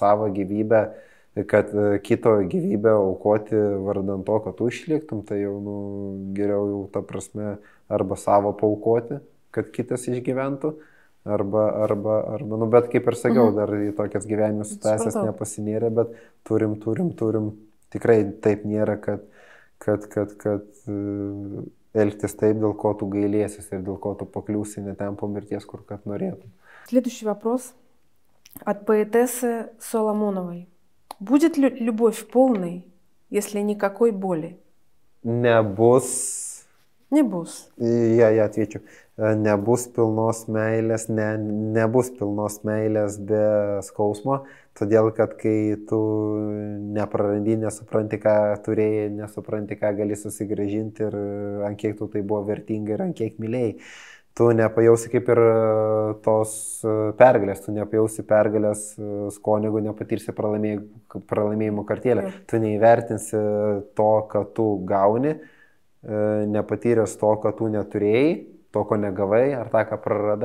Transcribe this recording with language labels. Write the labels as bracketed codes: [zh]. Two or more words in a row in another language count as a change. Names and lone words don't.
[lt] savo gyvybę, kad kito gyvybę aukoti vardant to, kad tu išliktum, tai jau geriau jau ta prasme arba savo paaukoti, kad kitas išgyventų, arba, bet kaip ir sakiau, dar į tokias gyvenimo situacijas nepasinėrė, bet turim, tikrai taip nėra, kad elgtis taip, dėl ko tu gailėsis ir dėl ko tu pakliūsi ne ten po mirties, kur kad norėtum. [ru] Следующий вопрос от поэтессы Соломоновой. Будет ли любовь полной, если никакой боли? [lt] Nebus. Nebus. Ja, atvyčiu. Nebus pilnos meilės, nebus pilnos meilės be skausmo, todėl kad kai tu neprarandi, nesupranti, ką turėjai, nesupranti, ką gali susigrąžinti ir ant kiek tu tai buvo vertinga ir ant kiek mylėjai, tu nepajausi kaip ir tos pergalės, tu nepajausi pergalės skonio, jeigu nepatirsi pralaimėjimo kartėlę, tu neįvertinsi to, ką tu gauni, nepatyręs to, ką tu neturėjai, to, ko negavai, ar tą, ką praradai.